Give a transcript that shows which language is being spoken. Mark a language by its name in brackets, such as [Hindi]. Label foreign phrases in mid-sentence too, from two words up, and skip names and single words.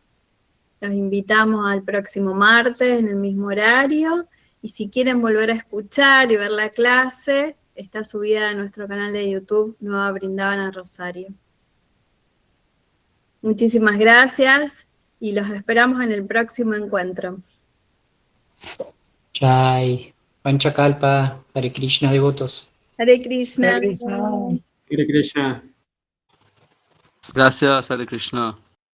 [Spanish] Los invitamos al próximo martes en el mismo horario. Y si quieren volver a escuchar y ver la clase, está subida a nuestro canal de YouTube, Nueva Brindavana Rosario. Muchísimas gracias y los esperamos en el próximo encuentro. Jai. Panchakalpa, [Sanskrit] Hare Krishna [Spanish] devotos. [Sanskrit] Hare Krishna. Hare Krishna. Hare Krishna. [Spanish] Gracias, [Sanskrit] Hare Krishna.